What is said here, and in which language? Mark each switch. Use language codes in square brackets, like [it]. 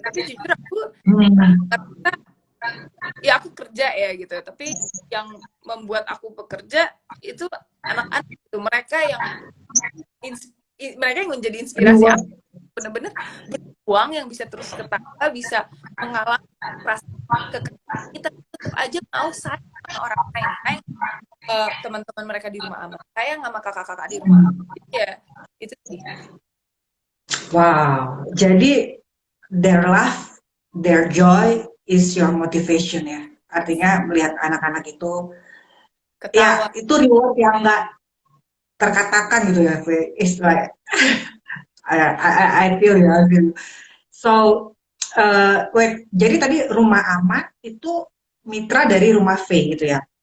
[id] Tapi jujur aku ya aku kerja ya gitu, tapi yang membuat aku bekerja itu anak-anak itu, mereka yang menjadi inspirasi aku, bener-bener berjuang, yang bisa terus ketawa, bisa mengalami perasaan kita tetap aja mau sayang sama orang lain, sayang teman-teman mereka di Rumah Aman, sayang sama kakak-kakak di Rumah Aman. Ya itu sih. [en] Wow, [id] jadi [en] their laugh, their joy is your motivation [id] ya. Artinya melihat anak-anak itu ketawa. Ya itu reward yang nggak terkatakan gitu ya, [en] it's like I feel ya, I feel. So wait, [id] jadi tadi Rumah Aman itu mitra dari Rumah V gitu ya?